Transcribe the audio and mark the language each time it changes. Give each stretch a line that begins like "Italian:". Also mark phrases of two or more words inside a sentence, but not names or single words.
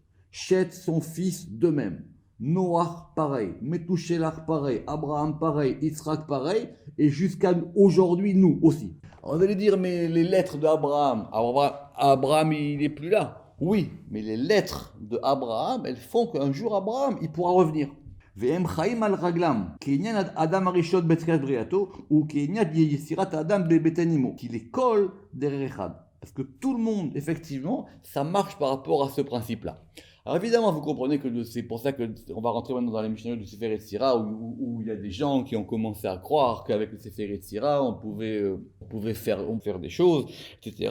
French: Chet, son fils, de même. Noach, pareil. Metouchelach, pareil. Abraham, pareil. Yitzhak, pareil. Et jusqu'à aujourd'hui, nous aussi. Alors, vous allez dire, mais les lettres d'Abraham, Abraham, il n'est plus là. Oui, mais les lettres de Abraham, elles font qu'un jour, Abraham, il pourra revenir.
Hebrew: והם חיים על רגלם, כעניין אדם הראשון בתחילת בריאתו, וכעניין יצירת האדם בבטן אמו. כי לכל דרך אחד.
French: Parce que tout le monde, effectivement, ça marche par rapport à ce principe-là. Alors évidemment, vous comprenez que c'est pour ça qu'on va rentrer maintenant dans les Mishnayot du Sefer Yetzira, où il y a des gens qui ont commencé à croire qu'avec le Sefer Yetzira, on pouvait faire des choses, etc.